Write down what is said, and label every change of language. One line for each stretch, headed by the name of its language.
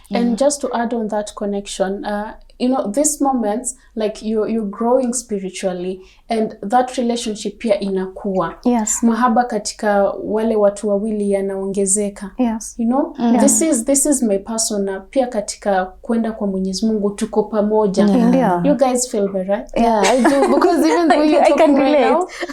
English: And just to add on that connection, you know, these moments, like you're growing spiritually, and that relationship
Swahili: pia inakuwa.
English: Yes.
Swahili: Mahaba katika wale watu wawili yanaongezeka.
English: Yes. You know, this is my persona.
Swahili: Pia katika kwenda kwa Mwenyezi Mungu tuko pamoja.
English: You guys feel me, right? Yeah, I do, because even though you're talking right now,